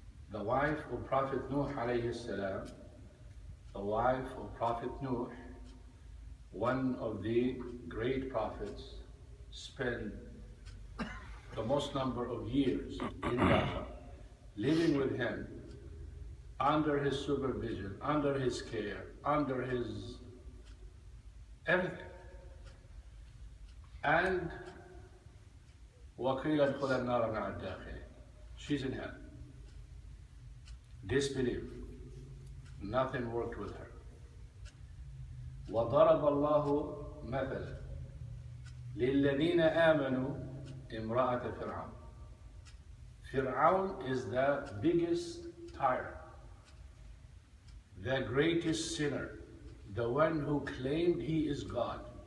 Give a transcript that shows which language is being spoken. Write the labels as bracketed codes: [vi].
[en] The wife of Prophet Nuh alayhi salam, the wife of Prophet Nuh, one of the great prophets, spent the most number of years in Gaza, living with him, under his supervision, under his care, under his everything. [ar] And وَقِيلَ ادْخُلَ النَّارَ مَعَ الدَّاخِلِينَ. [en] She's in hell. Disbelief. Nothing worked with her. [ar] وَضَرَبَ اللَّهُ مَثَلًا لِلَّذِينَ آمَنُوا امرأة فرعون. [en] Fir'aun is the biggest tyrant, the greatest sinner, the one who claimed he is God.